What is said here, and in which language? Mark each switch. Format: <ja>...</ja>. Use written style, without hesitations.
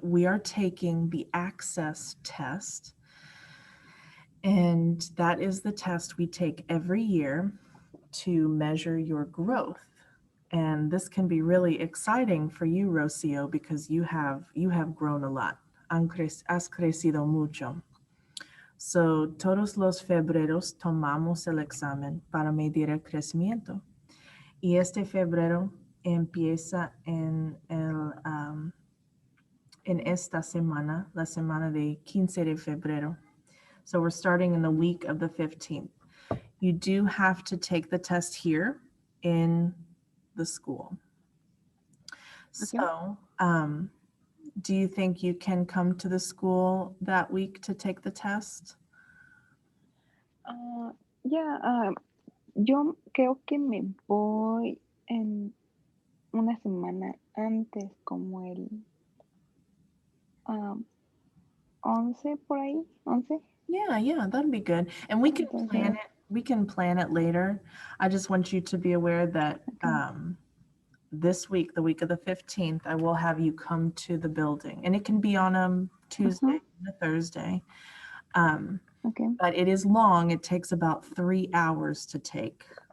<en>We are taking the access test. And that is the test we take every year to measure your growth. And this can be really exciting for you, Rocio, because you have grown a lot.</en> <es>Has crecido mucho. So, todos los febreros tomamos el examen para medir el crecimiento. Y este febrero empieza en esta semana, la semana de 15 de febrero.</es> <en>So we're starting in the week of the 15th. You do have to take the test here in the school. Okay. So, do you think you can come to the school that week to take the test?</en> <es>Yeah. Yo creo que me voy en una semana antes, como el 11 por ahí, 11.</es> <en>Yeah, that'd be good. And we can</en> <es>Entonces,</es> <en>plan it. We can plan it later. I just want you to be aware that Okay. this week, the week of the 15th, I will have you come to the building, and it can be on a Tuesday, a Thursday. Okay. But it is long. It takes about 3 hours to take.</en>